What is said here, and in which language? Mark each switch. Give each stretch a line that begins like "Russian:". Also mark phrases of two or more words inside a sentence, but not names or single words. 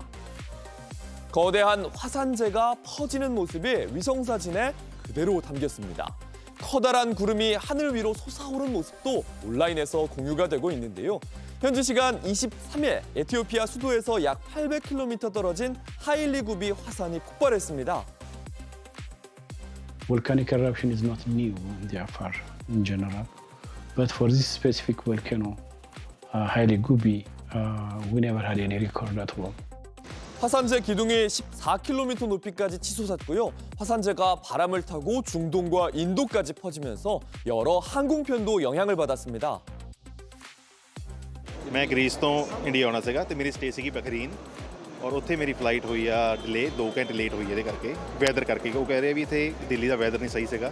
Korean: 거대한 화산재가 퍼지는 모습이 위성사진에 그대로 담겼습니다. 커다란 구름이 하늘 위로 솟아오른 모습도 온라인에서 공유가 되고 있는데요. 현지 시간 23일 에티오피아 수도에서 약 800km 떨어진 하일리 굽이 화산이 폭발했습니다.
English: Volcanic eruption is not new in the Afar in general, but for this specific volcano, Haile Gubi, we never had any record at all.
Korean: 화산재 기둥이 14km 높이까지 치솟았고요. 화산재가 바람을 타고 중동과 인도까지 퍼지면서 여러 항공편도 영향을 받았습니다.
Punjabi: मैं ग्रीस ਤੋਂ ਇੰਡੀਆ ਆਉਣਾ ਸੀਗਾ ਤੇ ਮੇਰੀ ਸਟੇ ਸੀਗੀ ਬਖਰੀਨ ਔਰ ਉੱਥੇ ਮੇਰੀ ਫਲਾਈਟ ਹੋਈ ਆ ਡਿਲੇ 2 ਘੰਟੇ ਲੇਟ ਹੋਈ ਇਹਦੇ ਕਰਕੇ ਵੈਦਰ ਕਰਕੇ ਉਹ ਕਹਿ ਰਹੇ ਵੀ ਇੱਥੇ ਦਿੱਲੀ ਦਾ ਵੈਦਰ ਨਹੀਂ ਸਹੀ ਸੀਗਾ.